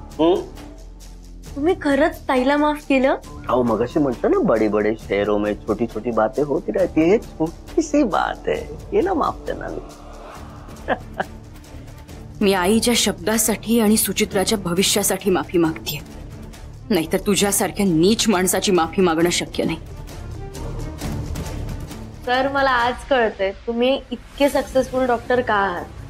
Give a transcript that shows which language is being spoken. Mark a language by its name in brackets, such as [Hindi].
[Marathi] तुम्ही खरंच ताईला माफ केलं? अहो मगाशी म्हणतो ना, [Hindi] बड़ी बड़े शहरों में छोटी छोटी बातें होती रहती है, छोटी सी बात है, ये ना माफ करना मी. [Marathi] मी आईच्या शब्दासाठी आणि सुचित्राच्या भविष्यासाठी माफी मागतेय, नाहीतर तुझ्यासारख्या नीच माणसाची माफी मागणं शक्य नाही. सर मला आज कळतंय तुम्ही इतके सक्सेसफुल डॉक्टर का आहात.